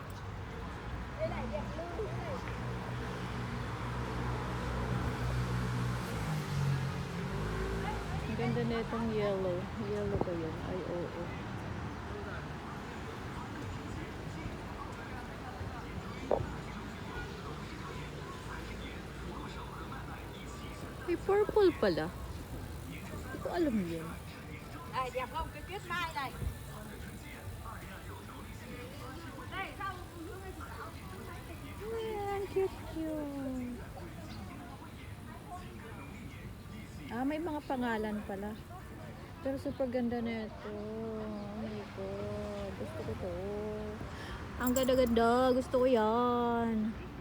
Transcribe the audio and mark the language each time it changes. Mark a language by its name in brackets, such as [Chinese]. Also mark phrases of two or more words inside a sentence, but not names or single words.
[Filipino] Ang ganda nitong yellow. Yellow ba yun? Ay, oo. Ay, purple pala. Hindi ko alam yun. [Vietnamese] Này đẹp không? Cái tuyết mai này. Đây, sao hướng này chị Thảo? [Filipino] Ayan, cute. Ah, may mga pangalan pala. Pero super ganda na ito. [English] Oh my God. [Filipino] Gusto ko to. Ang ganda-ganda. Gusto ko yan.